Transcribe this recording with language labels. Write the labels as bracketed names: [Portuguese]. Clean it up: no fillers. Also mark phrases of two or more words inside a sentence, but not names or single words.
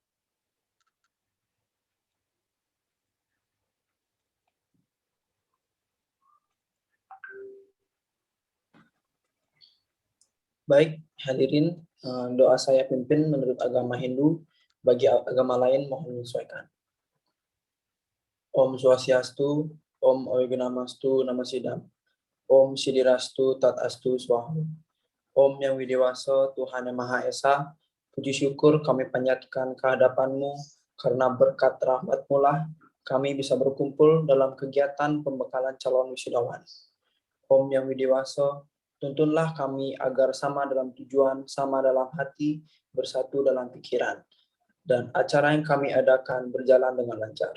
[Indonesian] Baik, hadirin, doa saya pimpin menurut agama Hindu, bagi agama lain mohon menyesuaikan. [Sanskrit] Om Swastiastu, Om Oyogunamastu Namasidam, Om Sidirastu Tatastu Swaha, [Indonesian] Om Yang Widiwasa Tuhan Yang Maha Esa, puji syukur kami panjatkan kehadapan-Mu, karena berkat rahmat-Mu lah kami bisa berkumpul dalam kegiatan pembekalan calon wisudawan. Om Yang Widiwasa, tuntunlah kami agar sama dalam tujuan, sama dalam hati, bersatu dalam pikiran, dan acara yang kami adakan berjalan dengan lancar.